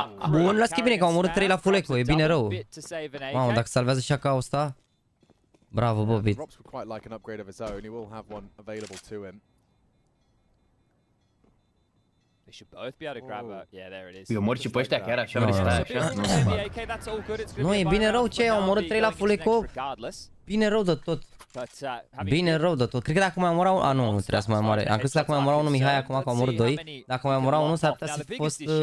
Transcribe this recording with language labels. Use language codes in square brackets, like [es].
[ro] Bun, las că e bine că am omorât 3 la full eco, e bine rău. Mamă, dacă salvează și ca ăsta. Bravo, Bobby. [en] Robs would quite like an upgrade of his own. He will have one available to him. They should both be able to grab a... Yeah, there it is. [ro] Eu mor și pe ăștia chiar așa, vrei să stai așa? Nu, e bine rău ce, am omorât 3 la full eco. Bine rău de tot. Bine rău de tot. Cred că dacă mai omora unul... nu, trebuia să mai omoare. Am crezut că dacă mai omora unul Mihai acum că a omorât 2. Dacă mai omora unul s-ar putea să fi fost...